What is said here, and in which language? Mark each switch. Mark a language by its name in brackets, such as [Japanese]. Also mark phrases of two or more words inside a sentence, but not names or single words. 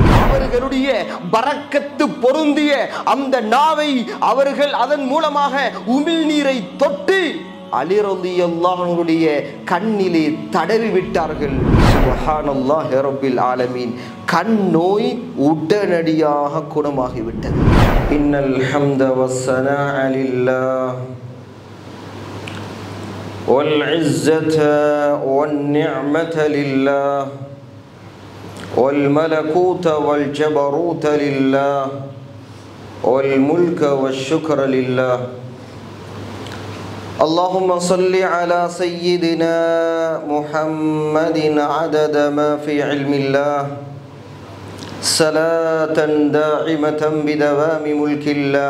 [Tamil] அவர்களுடைய பரக்கத்து பொருந்திய அந்த நாவை அவர்கள் அதன் மூலமாக உமிழ்நீரை தொட்டு அலி ரலியல்லாஹு அன்ஹுடைய கண்ணிலே தடவி விட்டார்கள். [Arabic] سبحان الله رب العالمين. [Tamil] கண் நோய் உடனடியாக குணமாகிவிட்டது. [Arabic] إن الحمد والثناء لله والعزة والنعمة لله والملكوت والجبروت لله والملك والشكر لله. اللهم صل على سيدنا محمد عدد ما في علم الله صلاة دائمة بدوام ملك الله.